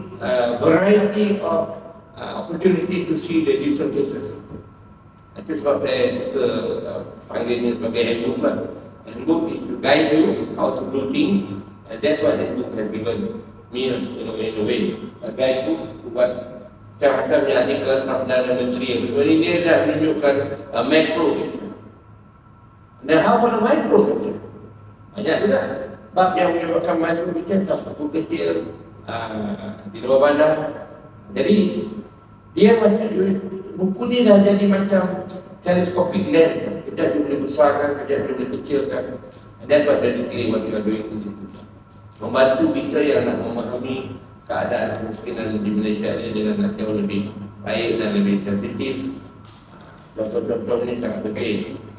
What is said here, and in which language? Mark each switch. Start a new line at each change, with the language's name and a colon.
English: variety of opportunity to see the different places.
Malay: Itu sebab saya suka panggilnya sebagai handbook lah.
English: Handbook is to guide you how to do things, and that's what this book has given me in a way.
Malay: A guidebook buat macam Hasan punya artikel tentang Perdana Menteri yang sebenarnya dia dah menunjukkan macro picture.
English: Dan how about the micro picture?
Malay: Banyak juga bab yang menyebabkan micro picture buku kecil di luar bandar. Jadi dia macam buku ni dah jadi macam telescopic lens. Kejap dia boleh besarkan, kejap dia boleh kecilkan.
English: And that's what basically what we are doing in this book.
Malay: Membantu kita yang nak memahami keadaan kemiskinan di Malaysia ini dengan jauh lebih baik dan lebih sensitif. Contoh-contoh ini sangat penting.